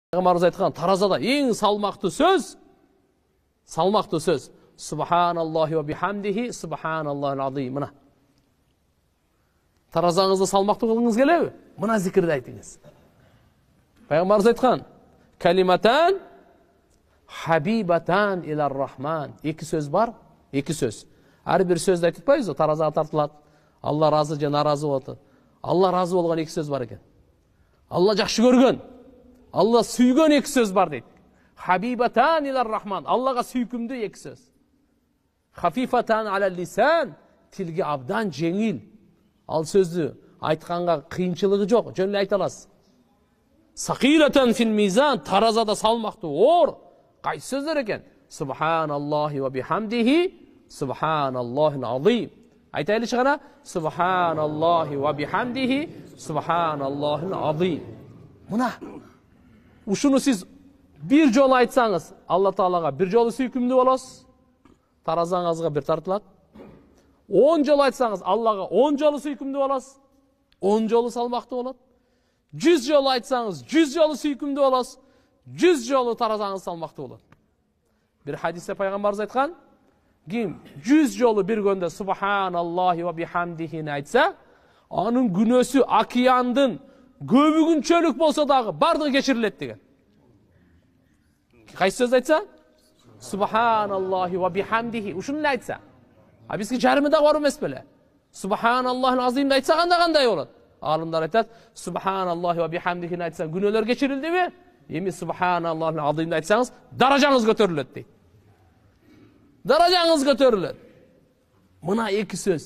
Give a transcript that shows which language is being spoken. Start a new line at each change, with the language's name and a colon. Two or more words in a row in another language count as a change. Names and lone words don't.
Kyrgyz: Пайгамбарыбыз айткан таразада эң салмактуу сөз
Arabic: سبحان الله وبحمده سبحان الله العظيم.
Kyrgyz: Мына. Таразаңызды салмактуу кылгыңыз келеби? Мына зикирди айтыңыз. Пайгамбарыбыз айткан:
Arabic: "كلمتان حبيبتان إلى الرحمن."
Kyrgyz: Эки сөз бар, эки сөз. Ар бир сөздү айтып атпайбызбы? Таразага тартылат. Алла разы же наразы болот. Алла разы болгон эки сөз бар экен. Алла жакшы көргөн, Алла сүйгөн эки сөз бар дейт.
Arabic: حبيبتان إلى الرحمن.
Kyrgyz: Аллага сүйкүмдүү эки сөз.
Arabic: خفيفتان على اللسان.
Kyrgyz: Тилге абдан жеңил. Ал сөздү айтканга кыйынчылыгы жок, жөн эле айта аласыз.
Arabic: ثقيلتان في الميزان.
Kyrgyz: Таразада салмактуу, оор. Кайсы сөздөр экен?
Arabic: سبحان الله وبحمده سبحان الله العظيم.
Kyrgyz: Айтайлычы гана
Arabic: سبحان الله وبحمده سبحان الله العظيم.
Kyrgyz: Мына ушуну сиз бир жолу айтсаңыз, Алла Таалага бир жолу сүйкүмдүү болосуз. Таразаңызга бир тартылат. 10 жолу айтсаңыз, Аллага 10 жолу сүйкүмдүү болосуз. 10 жолу салмактуу болот. 100 жолу айтсаңыз, 100 жолу сүйкүмдүү болосуз. 100 жолу таразаңыз салмактуу болот. Бир хадисте пайгамбарыбыз айткан: "Ким 100 жолу бир күндө
Arabic: سبحان الله وبحمده
Kyrgyz: айтса, анын күнөөсү океандын көбүгүнчөлүк болсо дагы бардыгы кечирилет" деген. Кайсы сөз айтса?
Arabic: سبحان الله وبحمده.
Kyrgyz: Ушуну эле айтса. А бизге жарымы да бар эмес беле?
Arabic: سبحان الله العظيم
Kyrgyz: айтса кандай болот? Алымдар айтат,
Arabic: سبحان الله وبحمده
Kyrgyz: айтсаң күнөөлөр кечирилдиби? Эми
Arabic: سبحان الله العظيم
Kyrgyz: айтсаңыз, даражаңыз көтөрүлөт дейт. Даражаңыз көтөрүлөт. Мына эки сөз.